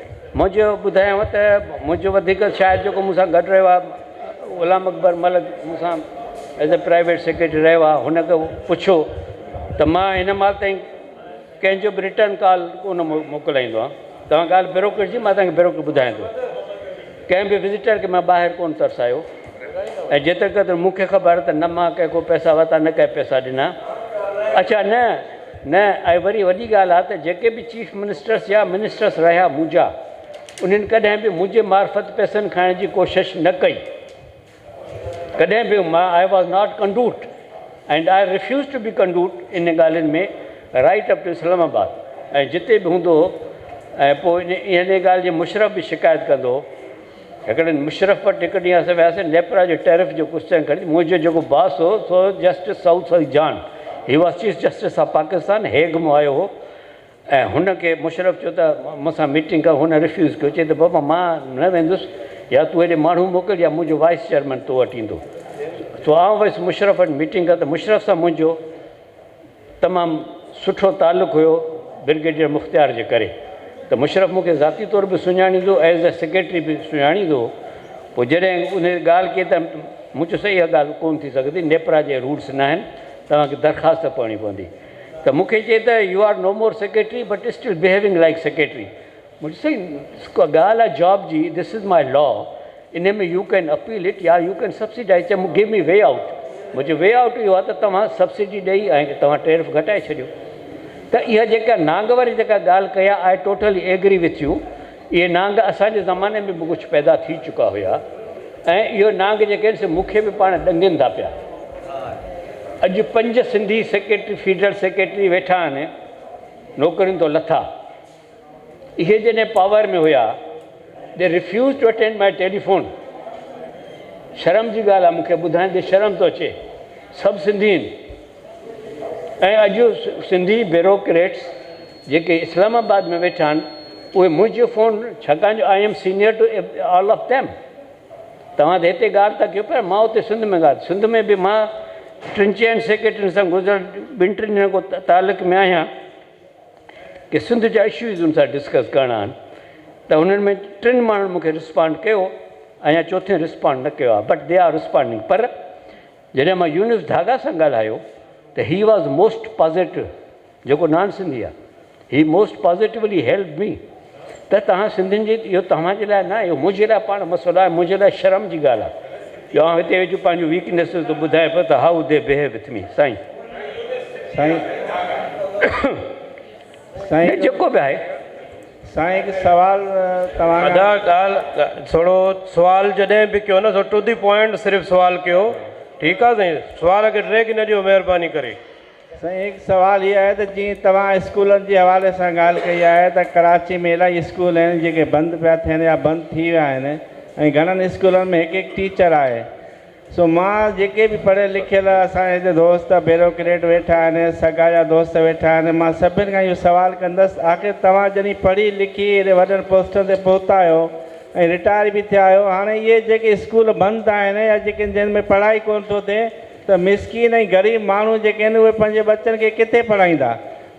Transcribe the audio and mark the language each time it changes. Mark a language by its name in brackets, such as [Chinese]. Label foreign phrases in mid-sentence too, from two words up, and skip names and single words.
[Sindhi] मुंहिंजो ॿुधायांव त मुंहिंजो वधीक शायदि जेको मूंसां गॾु रहियो आहे ग़ुलाम अकबर मलिक, मूंसां [English] as a private secretary [Sindhi] रहियो आहे, हुनखे पुछो त मां हिन महिल ताईं कंहिंजो बि [English] return call [Sindhi] कोन मोकिलाईंदो आहियां। तव्हां ॻाल्हि ब्यूरोक्रेट जी, मां तव्हांखे ब्यूरोक्रेट ॿुधायां थो, कंहिं बि विज़िटर खे मां ॿाहिरि कोन तरसायो। ऐं जेतिरे क़दुरु मूंखे ख़बर त न मां कंहिं को पैसा वरिता न कंहिं पैसा ॾिना। अच्छा न न ऐं वरी वॾी ॻाल्हि आहे त जेके बि [English] chief ministers [Sindhi] या मिनिस्टर्स रहिया मुंहिंजा, उन्हनि कॾहिं बि मुंहिंजे मार्फत पैसनि खाइण जी कोशिशि न कई, कॾहिं बि। [English] मां I was not conduit and I refuse to be conduit in [Sindhi] ॻाल्हियुनि में [English] right up to Islamabad. [Sindhi] ऐं जिते बि हूंदो हो ऐं पोइ इन ॻाल्हि जी मुशरफ बि शिकायत कंदो हो। हिकिड़े मुशरफ वटि हिकु ॾींहुं असां वियासीं नेपरा जो टैरिफ जो क्वेश्चन खणी। मुंहिंजो जेको बॉस हो सो जस्टिस साउथ अली जान, [English] he was chief justice of Pakistan, [Sindhi] हेग मां आयो हो। ऐं हुनखे मुशरफ चयो त मूंसां मीटिंग कर, हुन रिफ्यूज़ कयो, चई त बाबा मां न वेंदुसि, या तूं हेॾे माण्हू मोकिल या मुंहिंजो [English] vice chairman [Sindhi] तो वटि ईंदो। तो आउं वयुसि मुशरफ वटि मीटिंग कर, त मुशरफ सां मुंहिंजो तमामु सुठो तालुक़ु हुयो ब्रिगेडियर मुख़्तियार जे करे। त मुशरफ मूंखे ज़ाती तौर बि सुञाणींदो, [English] as a secretary [Sindhi] बि सुञाणींदो। पोइ जॾहिं उन ॻाल्हि कई त मुंहिंजो सही इहा ॻाल्हि कोन थी सघंदी, नेपरा जे रूल्स न आहिनि, तव्हांखे दरख़्वास्त करणी पवंदी। त मूंखे चए त [English] you are no more secretary but still behaving like secretary. [Sindhi] मुंहिंजो सही ॻाल्हि आहे जॉब जी, [English] this is my law, [Sindhi] इन में [English] you can appeal it [Sindhi] या [English] you can subsidise. चए give me way out. [Sindhi] मुंहिंजो [English] way out [Sindhi] इहो आहे त तव्हां सब्सिडी ॾेई ऐं तव्हां टैरिफ घटाए छॾियो। त इहा जेका नांग वारी जेका ॻाल्हि कई आहे, [English] I totally agree with you. [Sindhi] इहे नांग असांजे ज़माने में बि कुझु पैदा थी चुका हुया, ऐं इहो नांग जेके आहिनि से मूंखे बि पाण ॾंगनि था पिया। अॼु 5 सिंधी सेक्रेटरी [English] federal secretary [Sindhi] वेठा आहिनि नौकरियुनि तो लथा। इहे जॾहिं पावर में हुया, [English] they refuse to attend my telephone. [Sindhi] शर्म जी ॻाल्हि आहे मूंखे ॿुधाइण, शर्म थो अचे, सभु सिंधी आहिनि। ऐं अॼु सिंधी ब्यूरोक्रेट्स जेके इस्लामाबाद में वेठा आहिनि, उहे मुंहिंजो फ़ोन, छाकाणि जो [English] I am senior to all of them. [Sindhi] तव्हां त हिते ॻाल्हि था कयो पिया, मां उते सिंध में ॻाल्हि, सिंध में बि मां 3-4 सेक्रेटरियुनि सां गुज़र 2-3 ॾींहं खां तालुक़ में आहियां कि सिंध जा इश्यूज़ हुन सां डिस्कस करणा आहिनि। त हुननि में 3 माण्हुनि मूंखे रिस्पॉन्ड कयो, अञा 4थे रिस्पॉन्ड न कयो आहे, [English] but they are responding. [Sindhi] पर जॾहिं मां यूनिस धागा सां ॻाल्हायो त [English] he was most positive, [Sindhi] जेको [English] non Sindhi [Sindhi] आहे, [English] he most positively help me. [Sindhi] त तव्हां सिंधियुनि जी, इहो तव्हांजे लाइ न, इहो मुंहिंजे लाइ पाण मसइलो आहे, मुंहिंजे लाइ शर्म जी ॻाल्हि आहे। जो आउं हिते वेठो पंहिंजो वीकनेस थो ॿुधायां पियो त [English] how they behave with me. [Sindhi] साईं साईं जेको बि आहे साईं, हिकु सवाल तव्हां ॻाल्हि थोरो सुवाल जॾहिं बि कयो न, [English] to the point [Sindhi] सिर्फ़ु सुवाल कयो, ठीकु आहे साईं? सुवाल खे ट्रैक न ॾियो महिरबानी करे। साईं हिकु सुवाल इहो आहे त जीअं तव्हां स्कूलनि जे हवाले सां ॻाल्हि कई आहे त कराची में इलाही स्कूल आहिनि जेके बंदि पिया थियनि या बंदि थी विया आहिनि, ऐं घणनि स्कूलनि में हिकु टीचर आहे। सो मां जेके बि पढ़ियल लिखियल असांजे हिते दोस्त ब्यूरोक्रेट वेठा आहिनि, सगा जा दोस्त वेठा आहिनि, मां सभिनि खां इहो सुवालु कंदुसि, आख़िर तव्हां जॾहिं पढ़ी लिखी हेॾे वॾनि पोस्टनि ते पहुता आहियो ऐं रिटायर बि थिया आहियो, हाणे इहे जेके स्कूल बंदि आहिनि या जेके जिन में पढ़ाई कोन थो थिए, त मिसकिन ऐं ग़रीब माण्हू जेके आहिनि उहे पंहिंजे बच्चनि खे किथे पढ़ाईंदा?